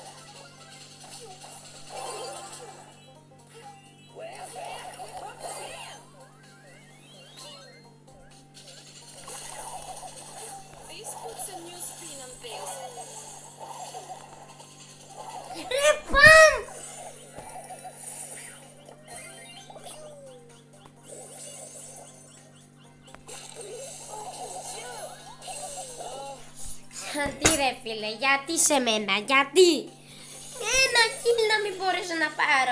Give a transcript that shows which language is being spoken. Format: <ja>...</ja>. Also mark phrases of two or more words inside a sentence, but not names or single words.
<en>This puts a new spin on things. Repam!</en> <el>Γιατί ρε φίλε, γιατί σε μένα, γιατί? Ένα kill να μην μπορέσω να πάρω.</el>